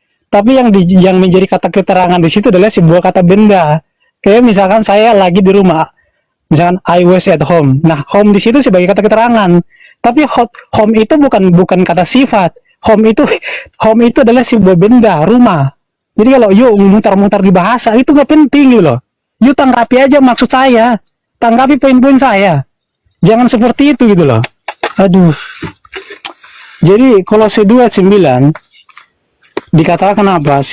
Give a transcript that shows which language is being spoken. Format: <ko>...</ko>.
<id>Tapi yang menjadi kata keterangan di situ adalah sebuah kata benda. Kayak misalkan saya lagi di rumah, misalkan</id> <en>I was at home.</en> <id>Nah, home di situ sebagai kata keterangan. Tapi home itu bukan kata sifat. Home itu adalah sebuah benda, rumah. Jadi kalau yuk mutar-mutar di bahasa itu nggak penting gitu loh. Yuk tanggapi aja maksud saya. Tanggapi poin-poin saya. Jangan seperti itu gitu loh. Aduh. Jadi Kolose 2:9 dikatakan apa?</id>